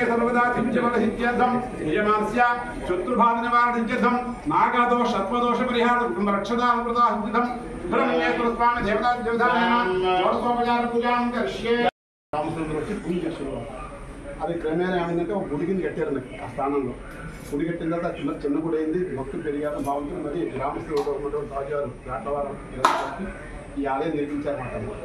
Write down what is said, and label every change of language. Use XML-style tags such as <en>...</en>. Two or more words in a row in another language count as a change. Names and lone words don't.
<sa>सर्वदा सिद्ध्यर्थं यजमानस्य शत्रुबाधनिवारणसिद्ध्यर्थं नागदोष सर्वदोष परिहारार्थं रक्षदानुप्रदासिद्ध्यर्थं सुब्रह्मण्येश्वर स्वामी देवता देवतानां షోడశోపచార పూజాం కరిష్యే.</sa> <te>రామచంద్రుడు వచ్చి పూజ చేస్తున్నారు. అది క్రమేణా ఏమైందంటే ఒక గుడి కింద కట్టారు ఆ స్థానంలో. గుడి కట్టిన తర్వాత చిన్న గుడి అయింది. భక్తులు పెరిగారు, బాగుంటుంది. మరి గ్రామస్తులు ఉన్నటువంటి రాజుగారు రాటవారం ఈ ఆలయం నిర్మించారన్నమాట.</te>